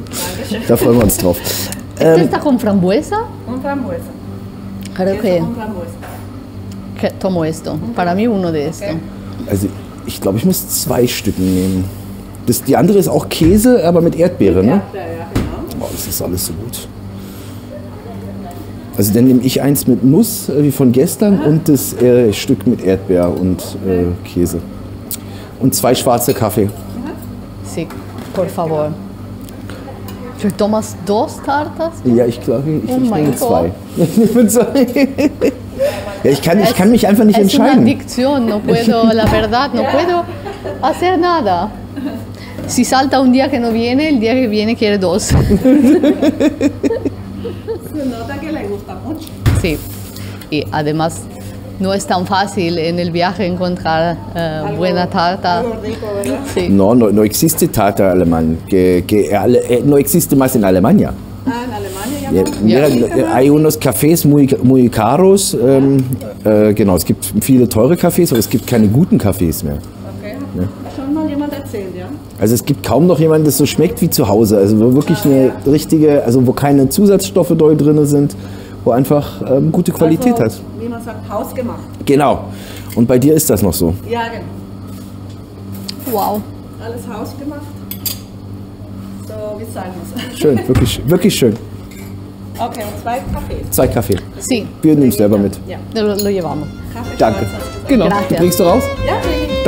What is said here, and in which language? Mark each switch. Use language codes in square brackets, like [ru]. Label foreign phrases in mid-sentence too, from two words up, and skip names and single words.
[de] Da freuen wir uns drauf. [es] ¿Este está con frambuesa? Con frambuesa. Creo Queso que con frambuesa. tomo esto. Para mí uno de esto. [de] Also ich glaube, ich muss 2 Stücken nehmen. Die andere ist auch Käse, aber mit Erdbeere, ne? Ja, genau. Oh, das ist alles so gut. Also dann nehme ich eins mit Nuss, wie von gestern, und das Stück mit Erdbeer und Käse. Und 2 schwarze Kaffee. [es] Sí. por favor. ¿Tú tomas 2 tartas? [de] Ja, ich glaube, ich Oh mein nehme 2. Gott. Ich nehme 2. Ja, ich kann mich einfach nicht [es] Es una [de] entscheiden. [es] adicción, no puedo, la verdad, no puedo hacer nada. Si salta un día que no viene, el día que viene quiere 2. Se nota que le gusta mucho. Sí, y además no es tan fácil en el viaje encontrar buena tarta. Algo rico, ¿verdad? Sí. No existe tarta alemán, no existe más en Alemania. Ah, en Alemania [de] Ja, [es] ya mira, hay unos cafés muy caros, [de] genau, es gibt viele teure Cafés, aber es gibt keine guten Cafés mehr. Okay. Schon mal jemand erzählt, ja? Also es gibt kaum noch jemanden, das so schmeckt wie zu Hause, also wo wirklich eine richtige, also wo keine Zusatzstoffe drin sind, wo einfach gute Qualität also, hat. Wie man sagt, hausgemacht. Genau. Und bei dir ist das noch so. Ja, genau. Wow. Alles hausgemacht. So wie es sein muss. Schön, wirklich schön. Okay, und 2 Kaffee. 2 Kaffee. [es] Sí, [de] Wir nehmen es selber mit. Ja. [es] lo llevamos. [de] Kaffee Danke. schwarz, hast du gesagt. Genau. [es] Gracias. [de] Du bringst du raus? Ja, kriege ich.